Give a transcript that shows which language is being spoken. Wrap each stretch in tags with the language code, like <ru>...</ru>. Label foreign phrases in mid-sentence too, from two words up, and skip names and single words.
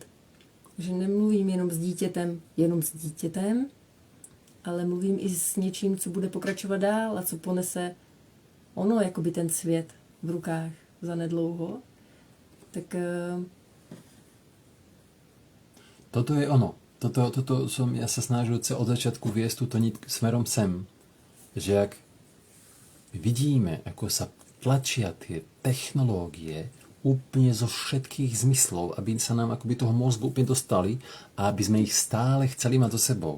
<cs>Že nemluvím jenom s dítětem, ale mluvím i s něčím, co bude pokračovat dál a co ponese ono, jakoby ten svět v rukách zanedlouho.</cs> <sk>Tak toto je ono. Toto som ja sa snažil od začiatku viesť túto nit smerom sem. Že ak vidíme, ako sa tlačia tie technológie úplne zo všetkých zmyslov, aby sa nám akoby toho mozgu úplne dostali a aby sme ich stále chceli mať so sebou.</sk>